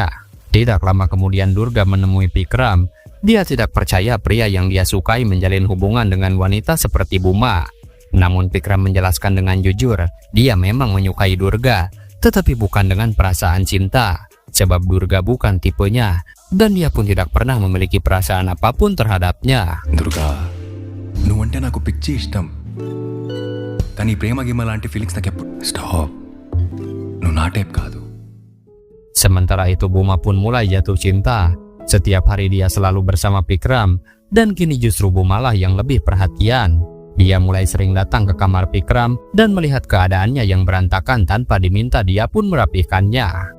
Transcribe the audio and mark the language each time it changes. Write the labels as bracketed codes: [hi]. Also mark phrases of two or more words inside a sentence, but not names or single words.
[id] Tidak lama kemudian Durga menemui Vikram. Dia tidak percaya pria yang dia sukai menjalin hubungan dengan wanita seperti Buma. Namun Vikram menjelaskan dengan jujur, dia memang menyukai Durga, tetapi bukan dengan perasaan cinta. Sebab Durga bukan tipenya, dan dia pun tidak pernah memiliki perasaan apapun terhadapnya. [te] Durga, నువ్వంటే నాకు పిచ్చి ఇష్టం. కానీ ప్రేమ గిమ లాంటి ఫీలింగ్స్ నాకు ఎప్పుడు స్టాప్. నువ్వు నా టైప్ కాదు. [id] Sementara itu Buma pun mulai jatuh cinta. Setiap hari dia selalu bersama Vikram, dan kini justru Buma lah yang lebih perhatian. Dia mulai sering datang ke kamar Vikram dan melihat keadaannya yang berantakan tanpa diminta, dia pun merapikannya.